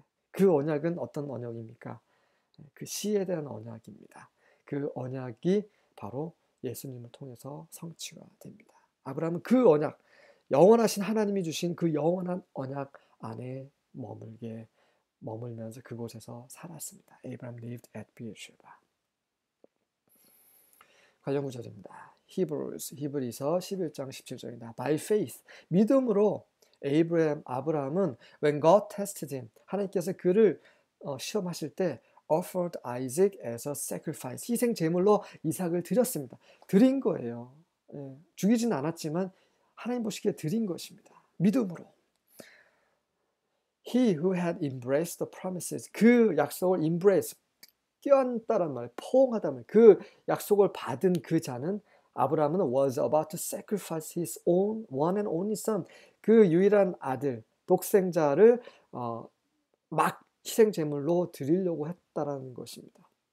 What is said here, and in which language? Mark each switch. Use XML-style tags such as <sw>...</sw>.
<ko>그 언약은 어떤 언약입니까? 그 씨에 대한 언약입니다. 그 언약이 바로 예수님을 통해서 성취가 됩니다. 아브라함은 그 언약, 영원하신 하나님이 주신 그 영원한 언약 안에 머물면서 그곳에서 살았습니다.</ko> <en>Abraham lived at Beersheba.</en> <ko>관련 구절입니다. 히브리서 11장 17절입니다.</ko> <en>By faith,</en> <ko>믿음으로 아브라함은</ko> <en>when God tested him,</en> <ko>하나님께서 그를 시험하실 때</ko> <en>offered Isaac as a sacrifice,</en> <ko>희생 제물로 이삭을 드렸습니다. 드린 거예요. 죽이진 않았지만 하나님 보시기에 드린 것입니다. 믿음으로.</ko> <en>He who had embraced the promises,</en> <ko>그 약속을 embrace, 껴안다란 말, 포옹하다는 말, 그 약속을 받은 그 자는, 아브라함은</ko> <en>was about to sacrifice his own one and only son,</en> <ko>그 유일한 아들, 독생자를 막 희생 제물로 드리려고 했다라는 것입니다.</ko>